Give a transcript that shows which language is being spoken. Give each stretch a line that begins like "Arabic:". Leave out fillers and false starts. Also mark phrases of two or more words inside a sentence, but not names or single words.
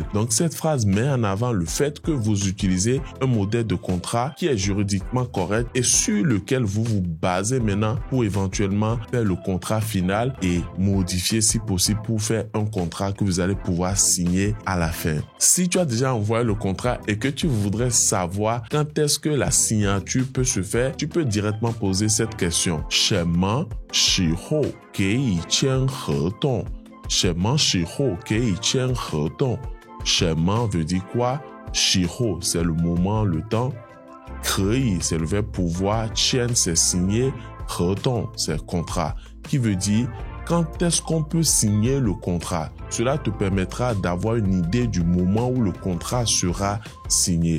French: Donc cette phrase met en avant le fait que vous utilisez un modèle de contrat qui est juridiquement correct et sur lequel vous vous basez maintenant pour éventuellement faire le contrat final et modifier si possible pour faire un contrat que vous allez pouvoir signer à la fin. Si tu as déjà envoyé le contrat et que tu voudrais savoir quand est-ce que la signature peut se faire, tu peux directement poser cette question.
Chinese: 什么时候可以签合同? 什么时候可以签合同?
French: 什么 veut dire quoi? 时候 c'est le moment, le temps. 可以 c'est le verbe pouvoir. 签 c'est signer. 合同 c'est contrat. Qui veut dire quand est-ce qu'on peut signer le contrat? Cela te permettra d'avoir une idée du moment où le contrat sera signé.